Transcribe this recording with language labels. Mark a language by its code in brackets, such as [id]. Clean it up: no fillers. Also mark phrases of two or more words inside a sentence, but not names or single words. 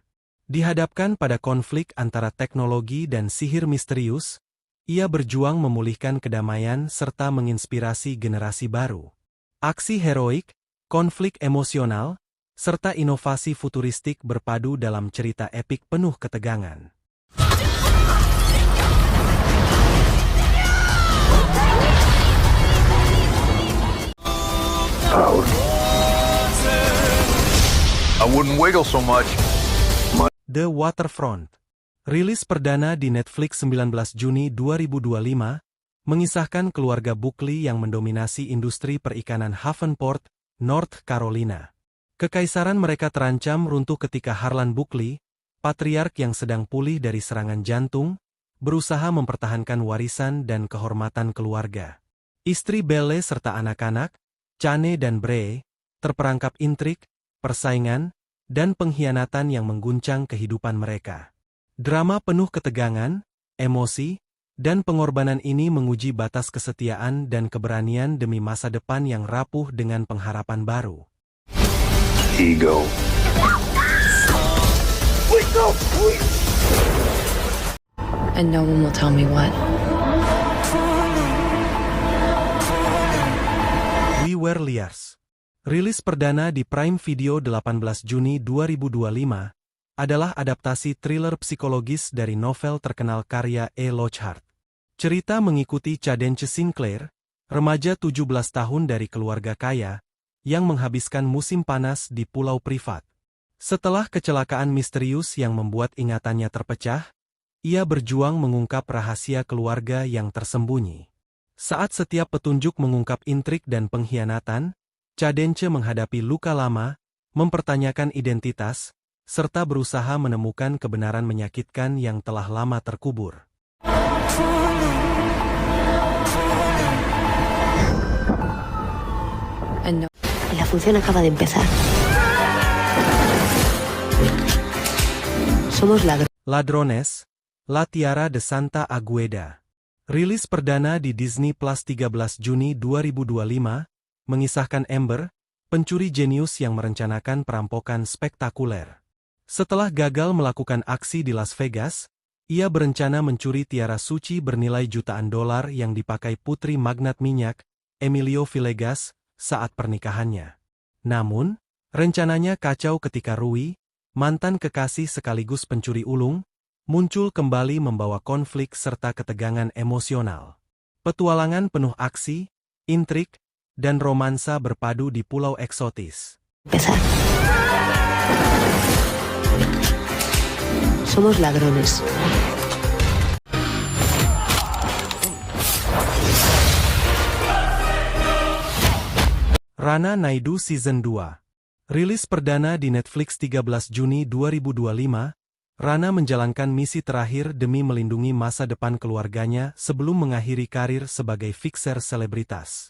[id] Dihadapkan pada konflik antara teknologi dan sihir misterius, ia berjuang memulihkan kedamaian serta menginspirasi generasi baru. Aksi heroik, konflik emosional, serta inovasi futuristik berpadu dalam cerita epik penuh ketegangan. [en] I wouldn't wiggle so much. The Waterfront. [id] Rilis perdana di Netflix 19 Juni 2025, mengisahkan keluarga Buckley yang mendominasi industri perikanan Havenport, North Carolina. Kekaisaran mereka terancam runtuh ketika Harlan Buckley, patriark yang sedang pulih dari serangan jantung, berusaha mempertahankan warisan dan kehormatan keluarga. Istri Belle serta anak-anak, Chane dan Bray, terperangkap intrik, persaingan, dan pengkhianatan yang mengguncang kehidupan mereka. Drama penuh ketegangan, emosi, dan pengorbanan ini menguji batas kesetiaan dan keberanian demi masa depan yang rapuh dengan pengharapan baru. [en] Ego. And no one will tell me what. We Were Liars. [id] Rilis perdana di Prime Video 18 Juni 2025, adalah adaptasi thriller psikologis dari novel terkenal karya E. Lockhart. Cerita mengikuti Cadence Sinclair, remaja 17 tahun dari keluarga kaya, yang menghabiskan musim panas di pulau privat. Setelah kecelakaan misterius yang membuat ingatannya terpecah, ia berjuang mengungkap rahasia keluarga yang tersembunyi. Saat setiap petunjuk mengungkap intrik dan pengkhianatan, Cadence menghadapi luka lama, mempertanyakan identitas, serta berusaha menemukan kebenaran menyakitkan yang telah lama terkubur. [es] La función acaba de empezar. Somos Ladrones, La Tiara de Santa Agueda. [id] Rilis perdana di Disney Plus 13 Juni 2025, mengisahkan Amber, pencuri jenius yang merencanakan perampokan spektakuler. Setelah gagal melakukan aksi di Las Vegas, ia berencana mencuri tiara suci bernilai jutaan dolar yang dipakai putri magnat minyak, Emilio Villegas, saat pernikahannya. Namun, rencananya kacau ketika Rui, mantan kekasih sekaligus pencuri ulung, muncul kembali membawa konflik serta ketegangan emosional. Petualangan penuh aksi, intrik, dan romansa berpadu di pulau eksotis. [es] empezar. Somos ladrones. [id] Rana Naidu Season 2. Rilis perdana di Netflix 13 Juni 2025, Rana menjalankan misi terakhir demi melindungi masa depan keluarganya sebelum mengakhiri karir sebagai fixer selebritas.